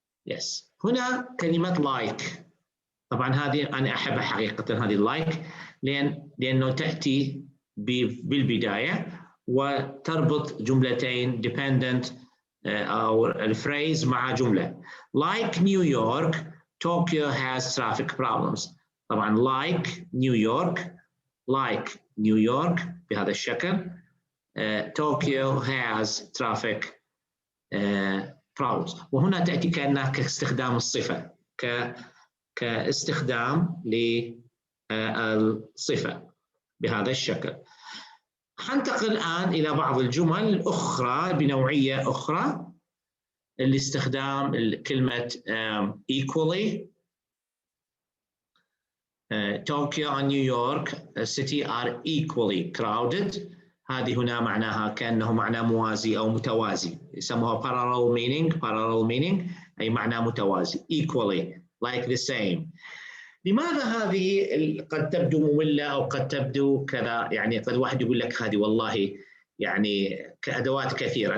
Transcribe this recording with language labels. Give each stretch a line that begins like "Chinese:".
English: Yes.
Arabic: هنا كلمة like، طبعا هذه أنا أحبها حقيقة، هذه like لأنه تأتي بالبداية وتربط جملتين dependent أو الفريز مع جملة.
English: Like New York, Tokyo has traffic problems.
Arabic: طبعا
English: like New York
Arabic: بهذا الشكل.
English: Tokyo has traffic problems.
Arabic: وهنا تأتي كأنها كاستخدام الصفة، كاستخدام للصفة بهذا الشكل. حنتقل الآن إلى بعض الجمل الأخرى بنوعية أخرى لاستخدام كلمة equally.
English: Tokyo and New York city are equally crowded.
Arabic: هذه هنا معناها كأنه معنى موازي أو متوازي، يسموها
English: parallel meaning،
Arabic: أي معنى متوازي.
English: Equally, like the same.
Arabic: لماذا هذه قد تبدو مملة أو قد تبدو كذا؟ يعني قد واحد يقول لك هذه والله يعني كأدوات كثيرة.